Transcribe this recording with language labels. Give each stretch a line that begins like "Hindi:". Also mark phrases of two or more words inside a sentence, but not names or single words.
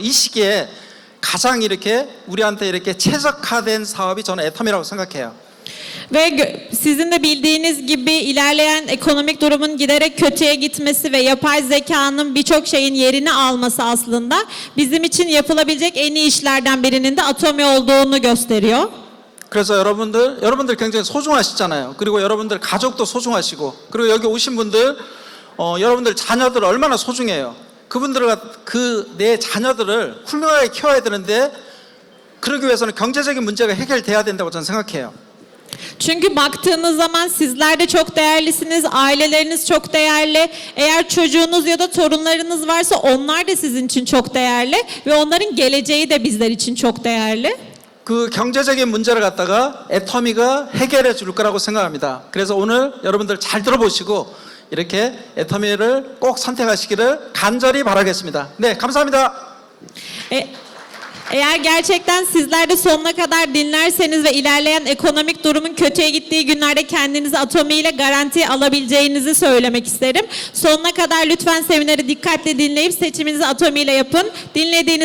Korean: 이 시기에 가장 이렇게 우리한테 이렇게 최적화된 사업이 저는 애터미라고 생각해요.
Turkish: Ve sizin de bildiğiniz gibi ilerleyen ekonomik durumun giderek kötüye gitmesi ve yapay zekanın birçok şeyin yerini alması aslında bizim için yapılabilecek en iyi işlerden birinin de Atomi olduğunu gösteriyor.
Korean: 그래서 여러분들 굉장히 소중하시잖아요. 그리고 여러분들 가족도 소중하시고, 그리고 여기 오신 분들, 여러분들 자녀들 얼마나 소중해요. 그분들과 내 자녀들을 훌륭하게 키워야 되는데, 그러기 위해서는 경제적인 문제가 해결돼야 된다고 저는 생각해요.
Turkish: Çünkü baktığınız zaman sizler de çok değerlisiniz, aileleriniz çok değerli. Eğer çocuğunuz ya da torunlarınız varsa onlar da sizin için çok değerli ve onların geleceği de bizler için çok değerli.
Korean: 그 경제적인 문제를 갖다가 애터미가 해결해 줄 거라고 생각합니다. 그래서 오늘 여러분들 잘 들어보시고 이렇게 애터미를 꼭 선택하시기를 간절히 바라겠습니다. 네, 감사합니다.
Turkish: Eğer gerçekten sizler de sonuna kadar dinlerseniz ve ilerleyen ekonomik durumun kötüye gittiği günlerde kendinizi Atomi ile garantiye alabileceğinizi söylemek isterim. Sonuna kadar lütfen semineri dikkatle dinleyip seçiminizi Atomi ile yapın.